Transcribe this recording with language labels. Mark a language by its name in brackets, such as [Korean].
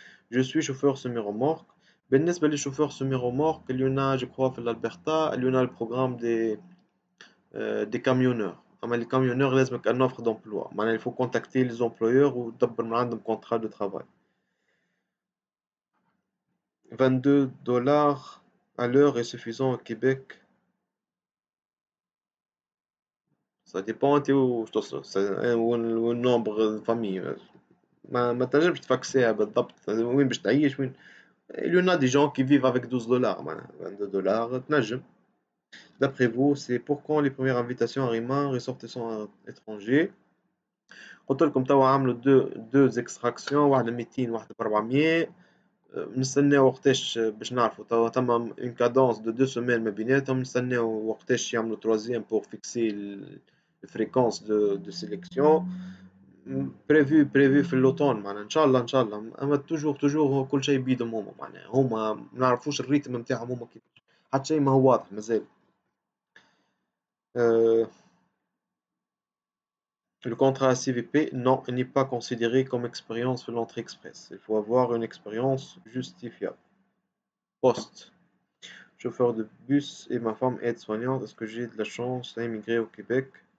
[French] Je suis chauffeur semi-remorque. بالنسبة للشوفeur semi-remorque, il y en a, je crois, في l'Alberta, il y en a le programme des camionneurs. أما les camionneurs لازمك une offre d'emploi. معناها il faut contacter les employeurs [Arabic] وتدبر من عندهم [French] contrat de travail. 22 dollars à l'heure est suffisant au Québec. Ça dépend [Arabic] انت وش تصرف والنومبر فامي ما تنجمش تفكسيها بالضبط وين باش تعيش وين. [French] Il y en a des gens qui vivent avec 12 dollars, 22 dollars, تنجم. D'après vous, c'est pour quand les premières invitations à Rima, ressortissants étrangers? [Arabic] قلت لكم توا عملوا [French] deux extractions, [Arabic] واحدة 200 واحدة ب 400. نستناو وقتاش باش نعرفوا توا تم [French] une cadence de 2 semaines [Arabic] ما بيناتهم. نستناو وقتاش يعملوا [French] troisième pour fixer la fréquence de sélection. [Arabic] prévu في اللوطون معناها ان شاء الله اما توجور كل شيء بيدهم هما معناها هما ما نعرفوش الريتم نتاعهم هما كيفاش حتى شيء ما هو واضح مازال. [French] Le contrat CVP, non, il n'est pas considéré comme expérience de l'entrée express. Il faut avoir une expérience justifiable. Poste. Chauffeur de bus et ma femme aide-soignante. Est-ce que j'ai de la chance à émigrer au Québec?